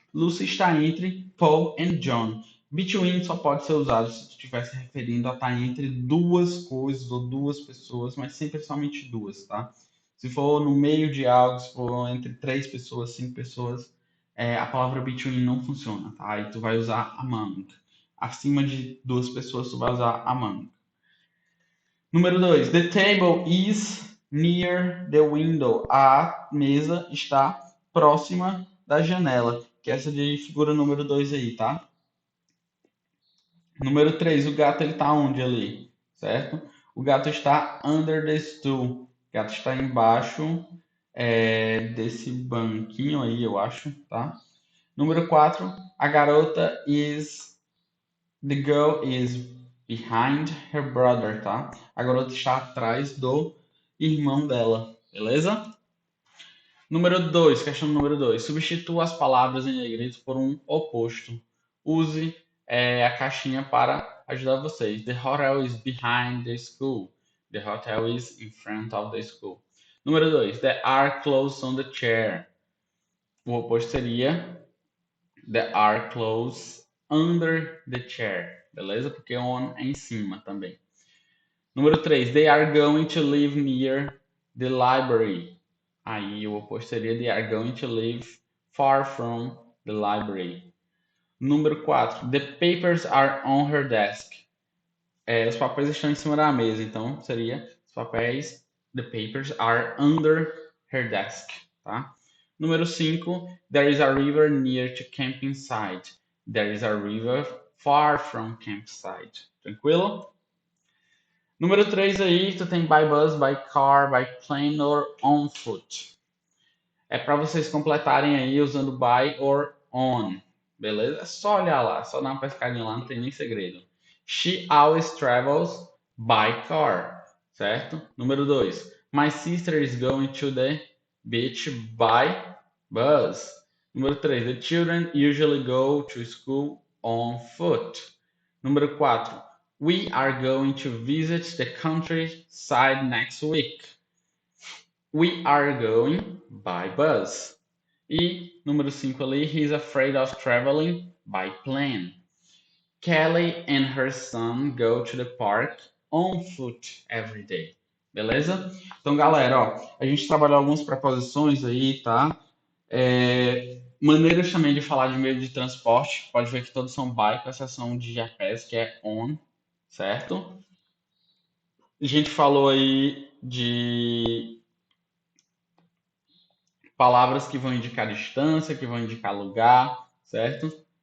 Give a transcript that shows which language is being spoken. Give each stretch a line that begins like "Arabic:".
Portuguese: Lucy está entre Paul and John. Between só pode ser usado se tu estiver se referindo a estar entre duas coisas ou duas pessoas, mas sempre somente duas, tá? Se for no meio de algo, se for entre três pessoas, cinco pessoas, a palavra between não funciona, tá? Aí tu vai usar among. Acima de duas pessoas, tu vai usar among. Número 2.
English: The table is near the window.
Portuguese: A mesa está próxima da janela. Que é essa de figura número 2 aí, tá? Número 3. O gato ele tá onde ali? Certo? O gato está
English: under the stool.
Portuguese: O gato está embaixo desse banquinho aí, eu acho, tá? Número 4. A garota is
English: The girl is behind her brother, tá?
Portuguese: A garota está atrás do irmão dela, beleza? Número 2, questão número 2. Substitua as palavras em negrito por um oposto. Use a caixinha para ajudar vocês.
English: The hotel is behind the school. The hotel is in front of the school.
Portuguese: Número 2.
English: There are clothes on the chair.
Portuguese: O oposto seria
English: There are clothes under the chair.
Portuguese: Beleza? Porque on é em cima também. Número 3.
English: They are going to live near the library.
Portuguese: Aí o oposto seria
English: They are going to live far from the library.
Portuguese: Número 4.
English: The papers are on her desk.
Portuguese: Os papéis estão em cima da mesa. Então seria os papéis.
English: The papers are under her desk.
Portuguese: Tá? Número 5.
English: There is a river near to campsite. There is a river far from campsite.
Portuguese: Tranquilo? Número 3 aí, tu tem
English: by bus, by car, by plane or on foot.
Portuguese: É para vocês completarem aí usando by or on. Beleza? É só olhar lá, só dar uma pescadinha lá, não tem nem segredo.
English: She always travels by car.
Portuguese: Certo? Número 2.
English: My sister is going to the beach by bus.
Portuguese: Número 3.
English: The children usually go to school on foot.
Portuguese: Número 4.
English: We are going to visit the countryside next week. We are going by bus.
Portuguese: E número 5 ali,
English: he's afraid of traveling by plane. Kelly and her son go to the park on foot every day.
Portuguese: Beleza? Então, galera, ó, a gente trabalhou algumas preposições aí, tá? Maneiras também de falar de meio de transporte. Pode ver que todos são by, com exceção de GPS, que é on, certo? A gente falou aí de palavras que vão indicar distância, que vão indicar lugar, certo?